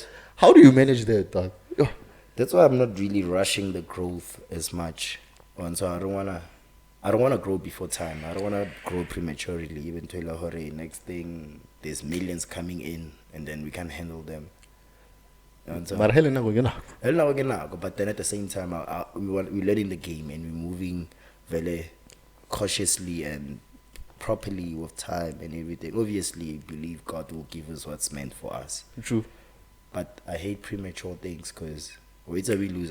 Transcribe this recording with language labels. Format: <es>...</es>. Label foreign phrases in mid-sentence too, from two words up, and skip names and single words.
<en>How do you manage that, dog? Oh, That's why I'm not really rushing the growth as much. And so I don't wanna grow before time. I don't wanna grow prematurely. Even to Lahore, next thing there's millions coming in, and then we can't handle them. And so,</en> <tn>mara hele nako ke nako.</tn> <en>hell no, we're not, but then at the same time, we're learning the game and we're moving very cautiously and properly with time and everything. Obviously, I believe God will give us what's meant for us. True. But I hate premature things because wait a we lose.</en>